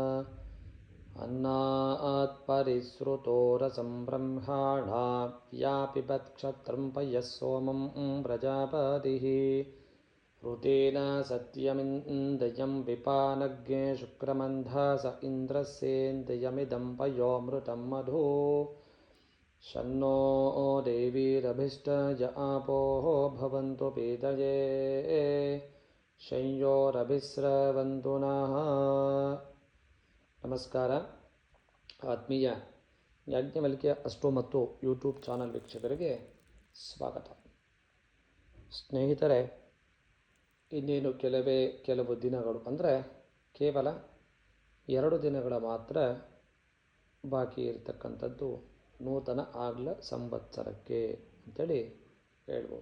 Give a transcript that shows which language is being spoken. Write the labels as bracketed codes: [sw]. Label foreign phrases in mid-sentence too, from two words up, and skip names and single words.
[sa] अन्नात् परिसृतो रसं ब्रह्माणा या पिबत्क्षत्रं पयः सोमं प्रजापतिः ऋतेन सत्यमिन्द्रियं विपानज्ञे शुक्रमन्धा स इन्द्रस्येन्द्रियमिदं पयोमृतं मधु शन्नो देवीरभिष्टय आपोः भवन्तु पीतये शंयोरभिस्रवन्तु नः। [kn] ನಮಸ್ಕಾರ. ಆತ್ಮೀಯ ಯಾಜ್ಞವಲ್ಕ್ಯ ಅಸ್ಟ್ರೋ ಮತ್ತು [en] YouTube channel [kn] ವೀಕ್ಷಕರಿಗೆ ಸ್ವಾಗತ. ಸ್ನೇಹಿತರೆ, ಇನ್ನೇನು ಕೆಲವು ದಿನಗಳು ಅಂದರೆ ಕೇವಲ 2 ದಿನಗಳ ಮಾತ್ರ ಬಾಕಿ ಇರತಕ್ಕಂಥದ್ದು ನೂತನ ಆಂಗ್ಲ ಸಂವತ್ಸರಕ್ಕೆ ಅಂತೇಳಿ ಹೇಳ್ಬೋದು.